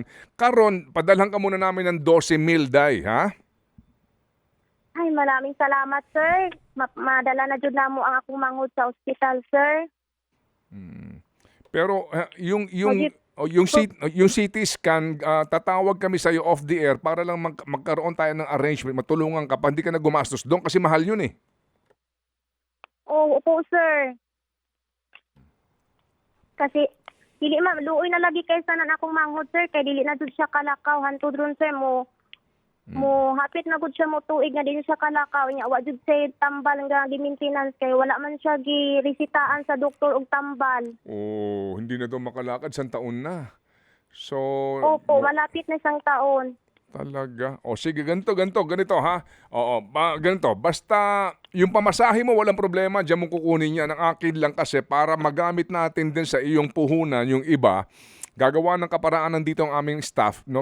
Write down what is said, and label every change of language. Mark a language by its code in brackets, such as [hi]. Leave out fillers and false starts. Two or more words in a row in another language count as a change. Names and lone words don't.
[tl] Karon, padalhan ka muna namin ng 12,000 day, ha? Ay, maraming salamat, sir. [ceb] Madala na jud namo ang akong manghod sa ospital, sir. [tl] Pero yung CT scan, tatawag kami sa iyo [en] off the air [tl] para lang magkaroon tayo ng arrangement, matulungan ka pa, hindi ka na gumastos doon kasi mahal yun eh. Opo, sir. [ceb] Kasi dili luoy na lagi kay sanan akong manghod, sir, kay dili na jud siya kalakaw hantod ron, sir mo. mo hapit na gud siya mo tuig nga din siya kalakaw nya wa jud say tambal nga gi-maintenance kay wala man siya gi-resitahan sa doktor og tambal. Oh, [tl] hindi na daw makalakad, isang taon na. So, Opo, malapit na isang taon. talaga. O sige, ganito ha. Oo, ganito. Basta yung pamasahe mo, walang problema. Diyan mo kukunin yan. Ang akin lang kasi para magamit natin din sa iyong puhunan, yung iba, gagawa ng kaparaanan dito ang aming staff, no?